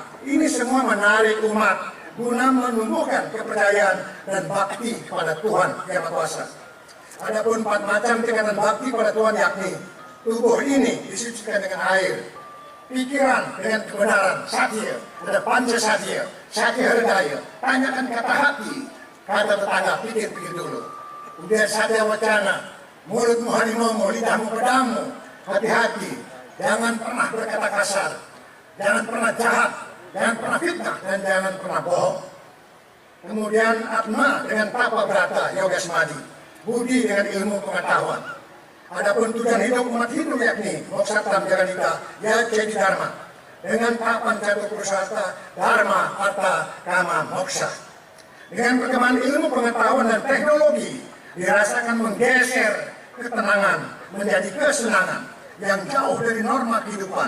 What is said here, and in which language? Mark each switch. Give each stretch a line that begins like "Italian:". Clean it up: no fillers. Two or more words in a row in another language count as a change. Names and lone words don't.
Indonesian: Ini semua menarik umat guna menumbuhkan kepercayaan dan bakti kepada Tuhan Yang Maha Kuasa. Adapun 4 macam tingkatan bakti kepada Tuhan, yakni tubuh ini disucikan dengan air, pikiran dengan kebenaran, satya, ada panca satya,
Sanskrit: satya herdaya,
Indonesian: tanyakan kata hati, kata tetangga, pikir-pikir dulu. Kemudian
Sanskrit: satya wacana,
Indonesian: mulutmu harimau, lidahmu pedamu, hati-hati, jangan pernah berkata kasar, jangan pernah jahat, jangan pernah fitnah, dan jangan pernah bohong. Kemudian atma dengan tapa brata, yoga semadi, budi dengan ilmu pengetahuan. Adapun tujuan hidup umat Hindu yakni
Sanskrit: moksatam jaganita, ya jadi dharma,
Indonesian: dengan tapan catur purusarta, dharma, arta, kama, moksa. Dengan perkembangan ilmu pengetahuan dan teknologi, dirasakan menggeser ketenangan menjadi kesenangan yang jauh dari norma kehidupan.